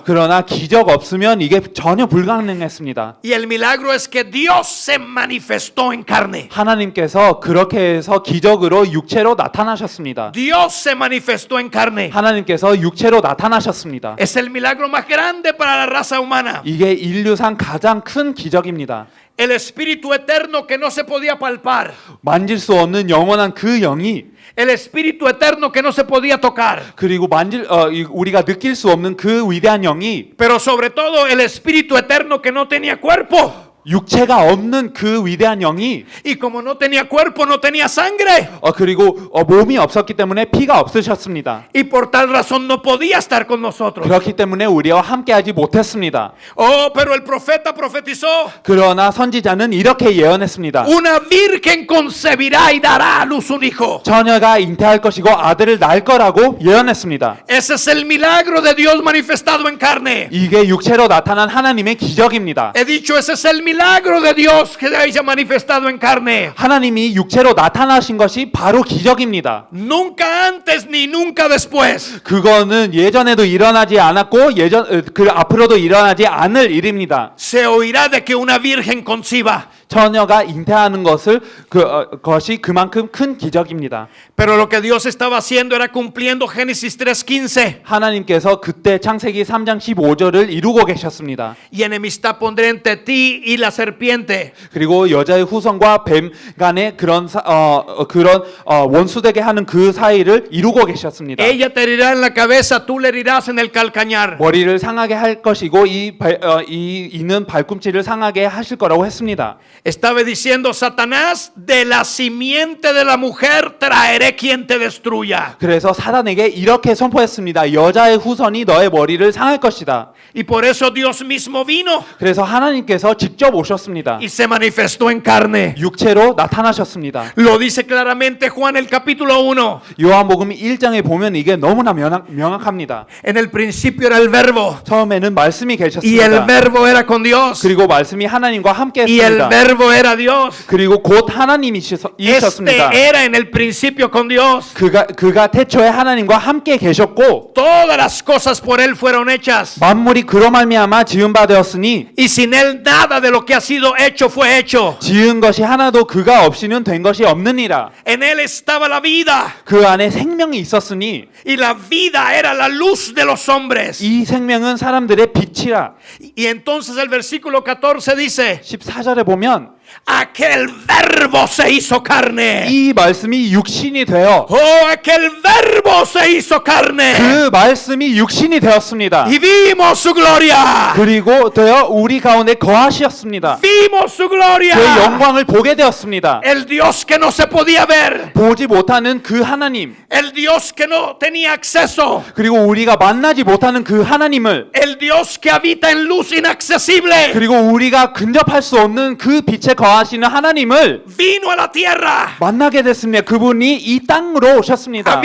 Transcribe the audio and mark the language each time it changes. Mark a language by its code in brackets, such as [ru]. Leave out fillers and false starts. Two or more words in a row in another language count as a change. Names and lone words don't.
[ko] 그러나 기적 없으면 이게 전혀 불가능했습니다. [es] Y el milagro es que Dios se manifestó en carne. [ko] 하나님께서 그렇게 해서 기적으로 육체로 나타나셨습니다. [es] Dios se manifestó en carne. [ko] 하나님께서 육체로 나타나셨습니다. [es] Es el milagro más grande para la raza humana. [ko] 이게 인류상 가장 큰 기적입니다. [es] El espíritu eterno que no se podía palpar. [ko] 만질 수 없는 영원한 그 영이 [es] El espíritu eterno que no se podía tocar. [ko] 그리고 우리가 느낄 수 없는 그 위대한 영이 [es] Pero sobre todo el espíritu eterno que no tenía cuerpo. [ko] 육체가 없는 그 위대한 영이 [es] y como no tenía cuerpo, no tenía sangre. [ko] 그리고 몸이 없었기 때문에 피가 없으셨습니다. [es] Y por tal razón no podía estar con nosotros. [ko] 그렇기 때문에 우리와 함께하지 못했습니다. [es] Oh, pero el profeta profetizó. [ko] 그러나 선지자는 이렇게 예언했습니다. [es] Una virgen concebirá y dará a luz un hijo. [ko] 처녀가 잉태할 것이고 아들을 낳을 거라고 예언했습니다. [es] Ese es el milagro de Dios manifestado en carne. [ko] 이게 육체로 나타난 하나님의 기적입니다. [es] He dicho, ese es el milagro de Dios que se haya manifestado en carne. [ko] 하나님이 육체로 나타나신 것이 바로 기적입니다. [es] Nunca antes ni nunca después. [ko] 그거는 예전에도 일어나지 않았고 그 앞으로도 일어나지 않을 일입니다. [es] Se oirá de que una virgen conciba. [ko] 처녀가 잉태하는 것이 그만큼 큰 기적입니다. [es] Pero lo que Dios estaba haciendo era cumpliendo Génesis 3:15. [ko] 하나님께서 그때 창세기 3장 15절을 이루고 계셨습니다. [es] Y enemistad pondré entre ti y la serpiente. [ko] 그리고 여자의 후손과 뱀 간의 그런 원수되게 하는 그 사이를 이루고 계셨습니다. [es] Ella te herirá en la cabeza, tú le herirás en el calcañar. [ko] 머리를 상하게 할 것이고 이는 발꿈치를 상하게 하실 거라고 했습니다. [es] Estaba diciendo Satanás, de la simiente de la mujer traeré quien te destruya. [ko] 그래서 사단에게 이렇게 선포했습니다. 여자의 후손이 너의 머리를 상할 것이다. [es] Y por eso Dios mismo vino [ko] 그래서 하나님께서 직접 오셨습니다. [es] y se manifestó en carne. [ko] 육체로 나타나셨습니다. [es] Lo dice claramente Juan el capítulo 1. [ko] 요한복음 1장에 보면 이게 너무나 명확합니다. [es] En el principio era el verbo [ko] 처음에는 말씀이 [es] y el [ko] 계셨습니다. [es] verbo era con Dios [ko] 그리고 말씀이 하나님과 함께 [es] y el [ko] 했습니다. [es] verbo era Dios. [ko] 그리고 곧 하나님이셨습니다. [es] Este era en el principio con Dios. [ko] 그가 태초에 하나님과 함께 계셨고 [es] Todas las cosas por él fueron hechas. [ko] 만물이 그로 말미암아 지은 바 되었으니 [es] Y sin él nada de lo que ha sido hecho fue hecho. [ko] 지은 것이 하나도 그가 없이는 된 것이 없느니라. [es] En él estaba la vida. [ko] 그 안에 생명이 있었으니 [es] Y la vida era la luz de los hombres. [ko] 이 생명은 사람들의 빛이라. [es] Y entonces el versículo 14 dice, [ko] 14절에 보면 [es] aquel verbo se hizo carne. [ko] 이 말씀이 육신이 되어 [es] Oh, aquel verbo se hizo carne. [ko] 그 말씀이 육신이 되었습니다. [es] Y vimos su gloria. [ko] 그리고 되어 우리 가운데 거하시었습니다. [es] Vimos su gloria. [ko] 그 영광을 보게 되었습니다. [es] El Dios que no se podía ver. [ko] 보지 못하는 그 하나님, [es] El Dios que no tenía acceso. [ko] 그리고 우리가 만나지 못하는 그 하나님을, [es] El Dios que habita en luz inaccesible. [ko] 그리고 우리가 근접할 수 없는 그 빛에 거하시는 하나님을 [es] Vino a la tierra [ko] 만나게 됐습니다. 그분이 이 땅으로 [es] a [ko] 오셨습니다.